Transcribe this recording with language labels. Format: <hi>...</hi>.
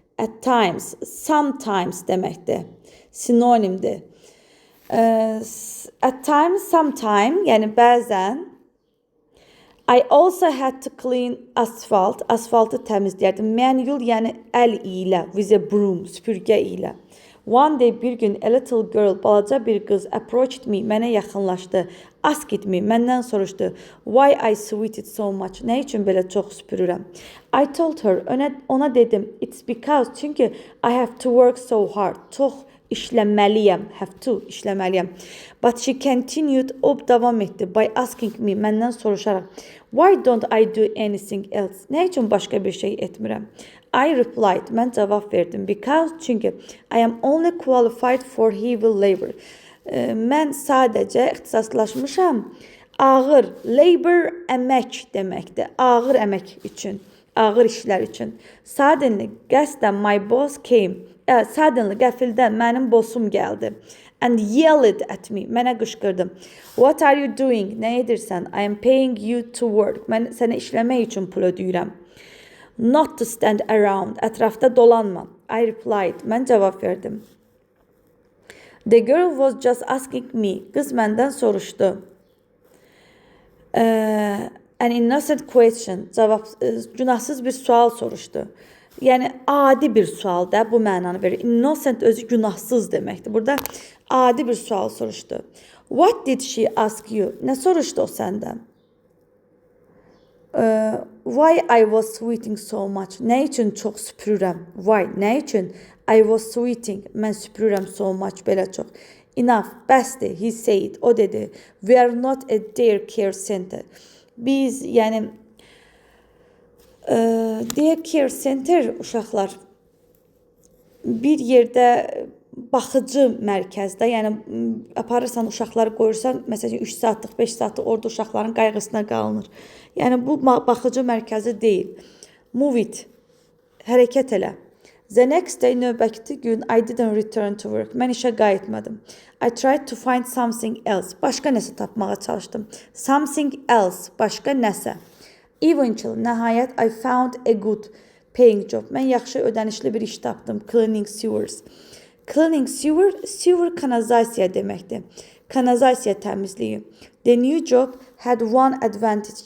<en>At times, sometimes</en> <az>deməkdir. Sinonimdir.</az> <en>At times, sometime,</en> <az>yəni bəzən.</az> <en>I also had to clean asphalt.</en> <az>Asfaltı təmizləyərdim. Manual, yəni əl ilə,</az> <en>with a broom,</en> <az>süpürgə ilə.</az> <en>One day,</en> <az>bir gün,</az> <en>a little girl,</en> <az>balaca bir qız,</az> <en>approached me,</en> <az>mənə yaxınlaşdı.</az> <en>Asked me,</en> <az>məndən soruşdu.</az> <en>Why I sweat it so much?</en> <az>Nə üçün belə çox süpürürəm?</az> <en>I told her,</en> <az>ona dedim,</az> <en>it's because,</en> <az>çünki</az> <en>I have to work so hard.</en> <az>Çox işləməliyəm,</az> <en>have to,</en> <az>işləməliyəm.</az> <en>But she continued,</en> <az>o davam etdi,</az> <en>by asking me,</en> <az>məndən soruşaraq,</az> <en>why don't I do anything else?</en> <az>Nə üçün başqa bir şey etmirəm?</az> <en>I replied,</en> <az>mən cavab verdim,</az> <en>because,</en> <az>çünki</az> <en>I am only qualified for heavy labor.</en> <az>Mən sadəcə ixtisaslaşmışam, ağır, labor, əmək deməkdir, ağır əmək üçün, ağır işlər üçün.</az> <en>Suddenly,</en> <az>qəsdən,</az> <en>my boss came, suddenly,</en> <az>qəfildən mənim bossum gəldi.</az> <en>And yelled at me,</en> <az>mənə qışqırdı.</az> <en>What are you doing?</en> <az>Nə edirsən?</az> <en>I am paying you to work.</en> <az>Mən sənə işləmək üçün pul ödəyirəm.</az> <en>Not to stand around,</en> <az>ətrafda dolanma.</az> <en>I replied,</en> <az>mən cavab verdim.</az> <en>The girl was just asking me,</en> <az>qız məndən soruşdu.</az> <en>An innocent question,</en> <az>günahsız bir sual soruşdu. Yəni, adi bir sual da bu mənanı verir. Innocent özü günahsız deməkdir. Burada adi bir sual soruşdu.</az> <en>What did she ask you?</en> <az>Nə soruşdu o səndən?</az> <en>Why I was sweating so much?</en> <az>Nə üçün çox süpürürəm? Why? Nə üçün?</az> <en>I was sweating.</en> <az>Mən süpürürəm</az> <en>so much,</en> <az>belə çox.</az> <en>Enough,</en> <az>bəsdir,</az> <en>he said.</en> <az>O dedi.</az> <en>We are not a daycare center.</en> <az>Biz, yəni, daycare center uşaqlar bir yerdə baxıcı mərkəzdə, yəni aparırsan uşaqları qoyursan, məsələn 3 saatlıq, 5 saatlıq orada uşaqların qayğısına qalınır. Yəni bu baxıcı mərkəzi deyil.</az> <en>Move it.</en> <az>Hərəkət elə.</az> <en>The next day,</en> <az>növbəti gün,</az> <en>I didn't return to work.</en> <az>Mən işə qayıtmadım.</az> <en>I tried to find something else.</en> <az>Başqa nəsə tapmağa çalışdım.</az> <en>Something else.</en> <az>Başqa nəsə.</az> <en>Eventually,</en> <az>nəhayət,</az> <en>I found a good paying job.</en> <az>Mən yaxşı ödənişli bir iş tapdım.</az> <en>Cleaning sewers. Cleaning sewer</en> <az>kanalizasiya deməkdir. Kanalizasiya təmizliyi.</az> <en>The new job had one advantage.</en>